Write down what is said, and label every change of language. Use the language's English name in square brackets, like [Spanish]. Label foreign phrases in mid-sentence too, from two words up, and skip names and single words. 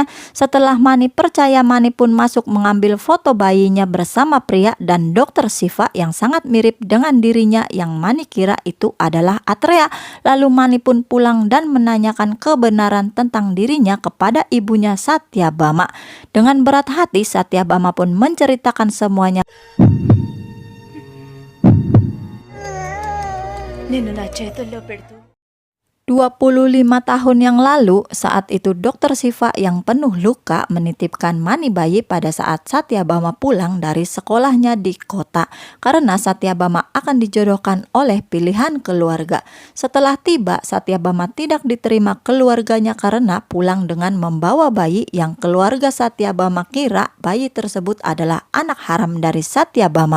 [Indonesian] Setelah Mani percaya, Mani pun masuk mengambil foto bayinya bersama pria dan Dokter Siva yang sangat mirip dengan dirinya yang Mani kira itu adalah Atreya. Lalu Mani pun pulang dan menanyakan kebenaran tentang dirinya kepada ibunya Satyabama. Dengan berat hati Satyabama pun menceritakan semuanya. [Telugu] నిన్ను నా చేతుల్లో పెడుతూ [Indonesian] 25 tahun yang lalu, saat itu Dokter Siva yang penuh luka menitipkan Mani bayi pada saat Satyabama pulang dari sekolahnya di kota karena Satyabama akan dijodohkan oleh pilihan keluarga. Setelah tiba, Satyabama tidak diterima keluarganya karena pulang dengan membawa bayi yang keluarga Satyabama kira bayi tersebut adalah anak haram dari Satyabama.